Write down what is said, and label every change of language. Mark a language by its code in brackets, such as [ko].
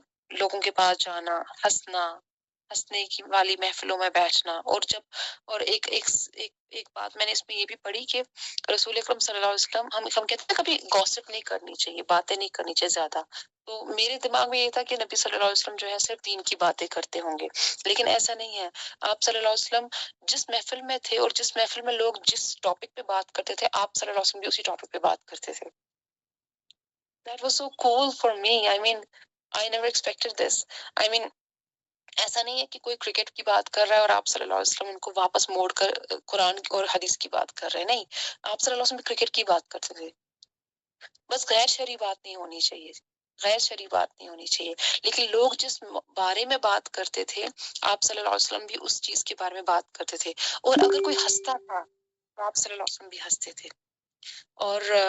[ur] لوگوں کے پاس جانا، ہنسنے کی والی محفلوں میں بیٹھنا، اور جب اور ایک بات میں نے اس میں یہ بھی پڑھی کہ رسول اکرم صلی اللہ علیہ وسلم، ہم کہتے ہیں کبھی گوسپ نہیں کرنی چاہیے، باتیں نہیں کرنی چاہیے زیادہ، تو میرے دماغ میں یہ تھا کہ نبی صلی اللہ علیہ وسلم جو ہے صرف دین کی باتیں کرتے ہوں گے، لیکن ایسا نہیں ہے۔ آپ صلی اللہ علیہ وسلم جس محفل میں تھے اور جس محفل میں لوگ جس ٹاپک پہ بات کرتے تھے، آپ صلی اللہ علیہ وسلم بھی اسی ٹاپک پہ بات کرتے تھے۔ [en] That was so cool for me. I mean, I never expected this. [ur] I mean, ایسا نہیں ہے کہ کوئی کرکٹ کی بات کر رہا ہے اور آپ صلی اللہ علیہ وسلم ان کو واپس موڑ کر قرآن اور حدیث کی بات کر رہے ہیں، نہیں، آپ صلی اللہ علیہ وسلم کرکٹ کی بات کرتے تھے۔ بس غیر شرعی بات نہیں ہونی چاہیے، غیر شرعی بات نہیں ہونی چاہیے، لیکن لوگ جس بارے میں بات کرتے تھے، آپ صلی اللہ علیہ وسلم بھی اس چیز کے بارے میں بات کرتے تھے، اور اگر کوئی ہنستا تھا تو آپ صلی اللہ علیہ وسلم بھی ہنستے تھے، اور